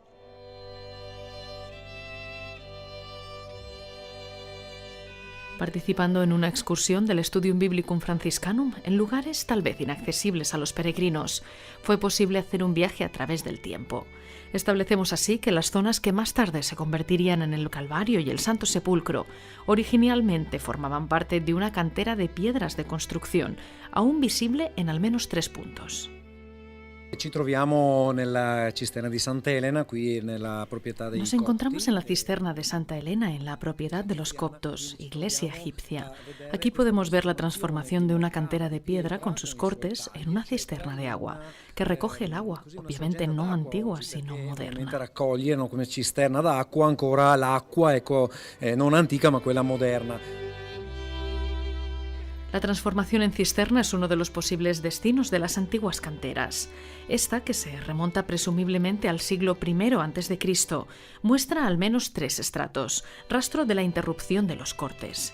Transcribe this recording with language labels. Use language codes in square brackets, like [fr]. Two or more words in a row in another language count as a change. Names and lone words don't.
[es] Participando en una excursión del Studium Biblicum Franciscanum en lugares tal vez inaccesibles a los peregrinos, fue posible hacer un viaje a través del tiempo. Establecemos así que las zonas que más tarde se convertirían en el Calvario y el Santo Sepulcro originalmente formaban parte de una cantera de piedras de construcción, aún visible en al menos 3 puntos. [it] Ci troviamo nella cisterna di Santa Elena, qui nella proprietà dei [es] Nos encontramos en la cisterna de Santa Elena, en la propiedad de los coptos, iglesia egipcia. Aquí podemos ver la transformación de una cantera de piedra con sus cortes en una cisterna de agua, que recoge el agua, obviamente no antigua, sino moderna. [it] Raccoglie come cisterna d'acqua ancora l'acqua, non antica ma quella moderna. [es] La transformación en cisterna es uno de los posibles destinos de las antiguas canteras. Esta, que se remonta presumiblemente al siglo I a.C., muestra al menos 3 estratos, rastro de la interrupción de los cortes.